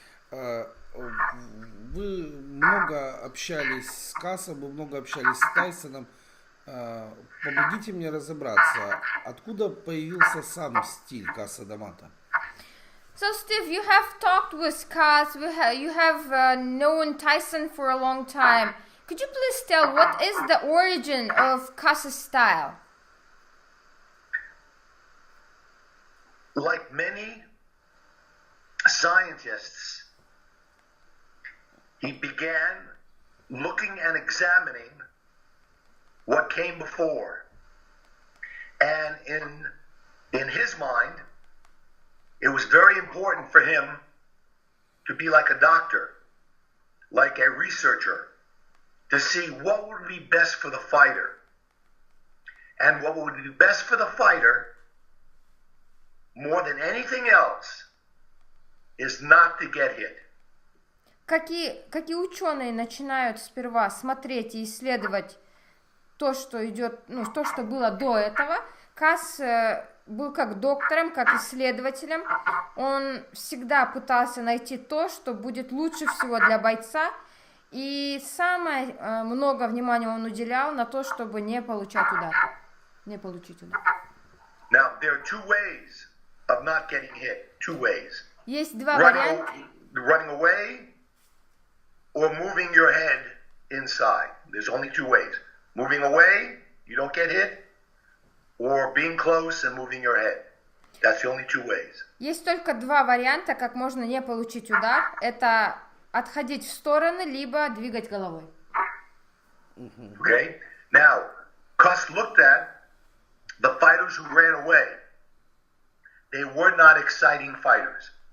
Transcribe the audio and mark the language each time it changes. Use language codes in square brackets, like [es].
[ru] Вы много общались с Касой, вы много общались с Тайсоном. Помогите мне разобраться, откуда появился сам стиль Каса Д'Амато? [en] So Steve, you have talked with Cus, you have known Tyson for a long time. Could you please tell what is the origin of Cusa's style? Like many scientists, he began looking and examining what came before. And in his mind, it was very important for him to be like a doctor, like a researcher, to see what would be best for the fighter. And what would be best for the fighter, more than anything else, is not to get hit. [ru] Какие ученые начинают сперва смотреть и исследовать то, что идет, то, что было до этого. Кас был как доктором, как исследователем. Он всегда пытался найти то, что будет лучше всего для бойца. И самое много внимания он уделял на то, чтобы не получать удар. Не получить удар. [en] Now, there are two ways of not getting hit. Two ways. [ru] Есть два варианта. [en] Running away or moving your head inside. There's only two ways. Moving away, you don't get hit, or being close and moving your head. That's the only two ways. [ru] Есть только два варианта, как можно не получить удар. Это отходить в стороны, либо двигать головой. [en] Okay? Now, Cus looked at the fighters who ran away. They were not exciting fighters.